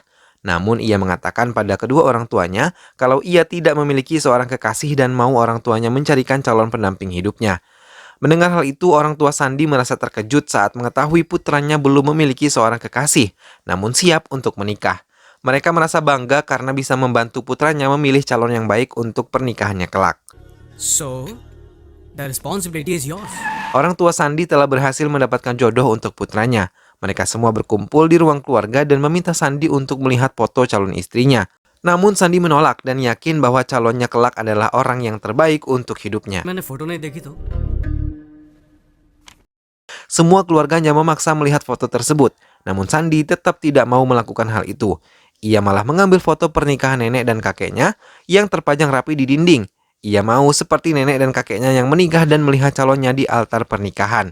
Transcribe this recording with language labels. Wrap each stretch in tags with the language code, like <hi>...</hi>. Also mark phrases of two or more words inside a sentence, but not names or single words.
<id>Namun ia mengatakan pada kedua orang tuanya kalau ia tidak memiliki seorang kekasih dan mau orang tuanya mencarikan calon pendamping hidupnya. Mendengar hal itu, orang tua Sandi merasa terkejut saat mengetahui putranya belum memiliki seorang kekasih, namun siap untuk menikah. Mereka merasa bangga karena bisa membantu putranya memilih calon yang baik untuk pernikahannya kelak.</id> <en>So the responsibility is yours</en> <id>Orang tua Sandi telah berhasil mendapatkan jodoh untuk putranya. Mereka semua berkumpul di ruang keluarga dan meminta Sandi untuk melihat foto calon istrinya. Namun Sandi menolak dan yakin bahwa calonnya kelak adalah orang yang terbaik untuk hidupnya.</id> <hi>मैंने फोटो नहीं देखी तो</hi> <id>Semua keluarganya memaksa melihat foto tersebut. Namun Sandi tetap tidak mau melakukan hal itu. Ia malah mengambil foto pernikahan nenek dan kakeknya yang terpajang rapi di dinding. Ia mau seperti nenek dan kakeknya yang menikah dan melihat calonnya di altar pernikahan.</id>